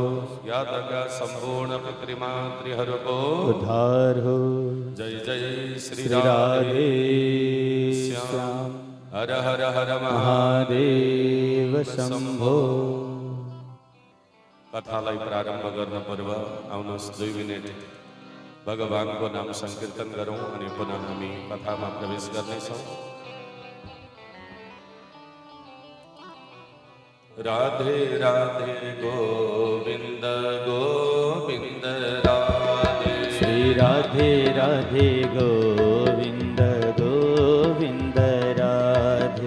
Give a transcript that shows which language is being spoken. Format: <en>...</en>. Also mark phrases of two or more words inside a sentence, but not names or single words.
<ne>ज्ञात का संपूर्ण पितृमातृहर को उद्धार हो। जय जय श्री श्री राधे श्याम हर हर हर महादेव शंभो। कथालाई प्रारंभ गर्न पूर्व आउनुहोस् 2 मिनेट भगवान को नाम संकीर्तन गरौं अनि पुनः हामी कथामा प्रवेश गर्नेछौं। राधे राधे गोविंद गोविंद राधे श्री राधे राधे गोविंद गोविंद राधे</ne>